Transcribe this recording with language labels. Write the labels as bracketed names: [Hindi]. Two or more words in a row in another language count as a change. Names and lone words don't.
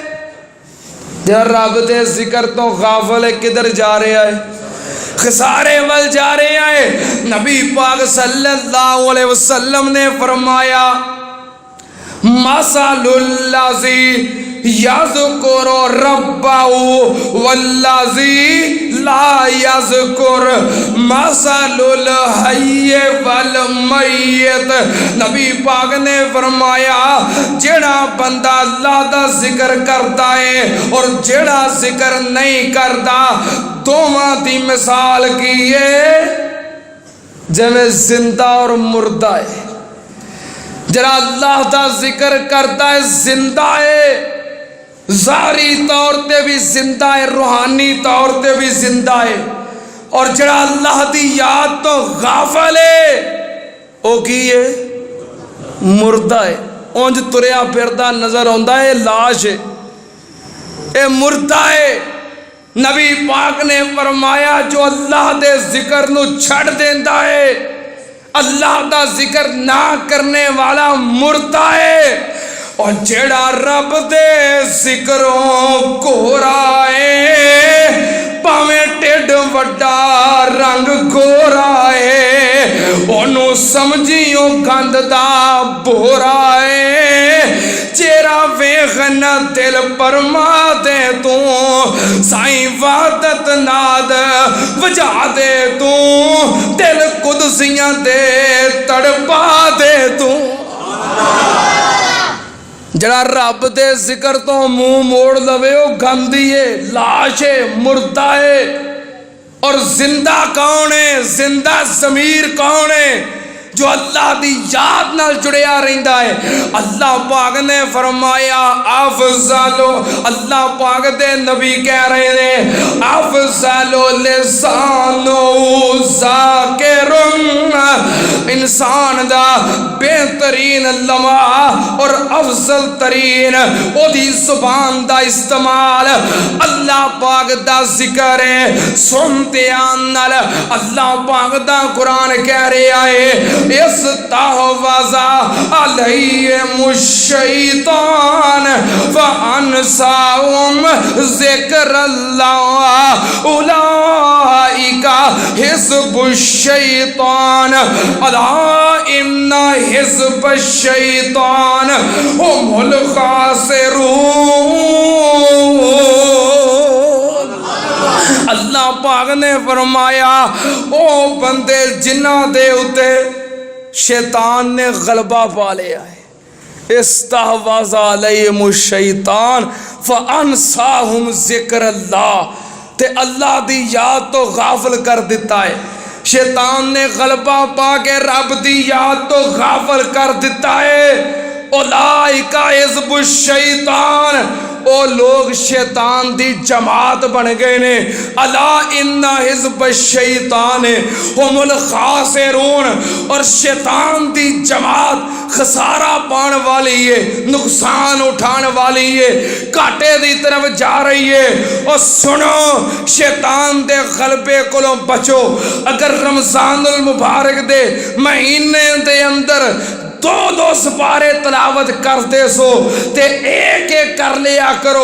[Punjabi] جب رب دے ذکر تو غافل ہے کدھر جا رہا ہے؟ خسارے وال جا رہا ہے۔ نبی پاک [Arabic] صلی اللہ علیہ وسلم [Punjabi] نے فرمایا [Arabic] مثل الذی یذکر ربہ والذی لا یذکر مثل الحی والمیت، [Punjabi] نبی پاک نے فرمایا جڑا بندہ اللہ دا ذکر کرتا ہے اور جڑا ذکر نہیں کرتا، دونوں دی مثال کی ہے جویں زندہ اور مردہ ہے۔ جڑا اللہ دا ذکر کرتا ہے زندہ ہے، ظاہری طور تے بھی زندہ ہے، روحانی طور تے بھی زندہ ہے، اور جڑا اللہ دی یاد تو غافل ہے او کی ہے؟ مردہ ہے۔ اونج تریا پھردا نظر آندا ہے لاش ہے، اے مردہ ہے۔ نبی پاک نے فرمایا جو اللہ دے ذکر نو چھڑ دیندا ہے، اللہ دا ذکر نہ کرنے والا مردہ ہے، اور جڑا رب دے ذکروں گورا ہے، پاویں ٹھڈ وڈا رنگ گورا ہے، اونوں سمجھیوں گند دا بورا ہے، چہرہ ویکھن دل پرما دے تو سائیں وحدت ناد وجا دے تو دل قدسیاں دے تڑپا دے تو۔ جڑا رب دے ذکر تو منہ موڑ لوے او گندی ہے، لاش ہے، مردہ ہے۔ اور زندہ کون ہے؟ زندہ ضمیر کون ہے؟ جو اللہ دی یاد نال جڑیا رہندا ہے۔ اللہ پاک نے فرمایا افضل، اللہ پاک دے نبی کہہ رہے ہیں [Arabic] افضل لسان ذاکر، [Punjabi] انسان دا بہترین لمحہ اور افضل ترین او دی زبان دا استعمال اللہ پاک دا ذکر ہے. سنتے آنال اللہ پاک دا قرآن کہہ رہا ہے [Arabic] استحوذ علیہم الشیطان فانساہم ذکر اللہ اولئک حزب الشیطان الا ان حزب الشیطان هم الخاسرون. [Punjabi] اللہ پاک نے فرمایا او بندے جنہاں دے اتے شیطان نے غلبہ پا لیا ہے. [Arabic] استحوذ علیہم الشیطان فانساہم ذکر اللہ [Punjabi] تے اللہ دی یاد تو غافل کر دیتا ہے. شیطان نے غلبہ پا کے رب دی یاد تو غافل کر دیتا ہے. [Arabic] اولئک حزب الشیطان [Punjabi] او لوگ شیطان دی جماعت بن گئے نے. [Arabic] الا ان حزب الشیطان هم الخاسرون. [Punjabi] اور شیطان دی جماعت خسارہ پان والی ہے, نقصان اٹھان والی ہے, کاٹے دی طرف جا رہی ہے. اور سنو شیطان دے غلبے کولوں بچو. اگر رمضان المبارک دے مہینے دے اندر دو سپارے تلاوت کرتے سو تے ایک ایک کر لیا کرو.